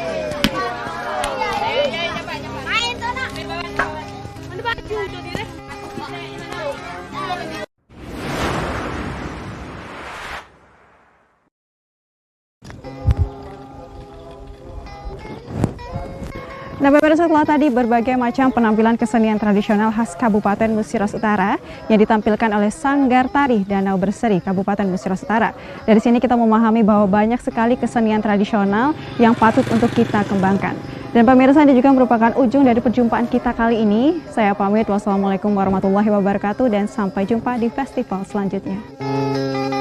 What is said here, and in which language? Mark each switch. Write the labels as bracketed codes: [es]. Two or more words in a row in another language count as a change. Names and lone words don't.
[id] Main tuh nak. Nah pemirsa, setelah tadi berbagai macam penampilan kesenian tradisional khas Kabupaten Musiras Utara yang ditampilkan oleh Sanggar Tari Danau Berseri Kabupaten Musiras Utara. Dari sini kita memahami bahwa banyak sekali kesenian tradisional yang patut untuk kita kembangkan. Dan pemirsa, ini juga merupakan ujung dari perjumpaan kita kali ini. Saya pamit, wassalamualaikum warahmatullahi wabarakatuh dan sampai jumpa di festival selanjutnya.